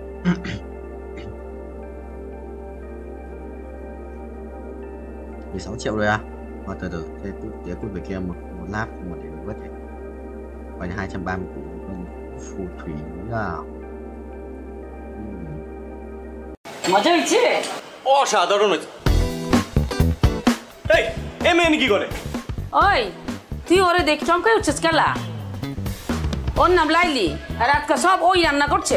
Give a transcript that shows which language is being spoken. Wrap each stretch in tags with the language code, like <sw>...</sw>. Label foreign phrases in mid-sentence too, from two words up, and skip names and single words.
<vi>16 triệu rồi à? Từ từ, thế tiếp về kia một lap một để vớt này. Quay 230 của phù thủy à.</vi> <bn>মজা হয়েছে? অসাধারণ হয়েছে। এই মেয়ে কি করে? ওই তুই ওরে দেখ চমকাই উঠছিস কেলা? ওর নাম লাইলি আর আজকে সব ওই রান্না করছে।</bn>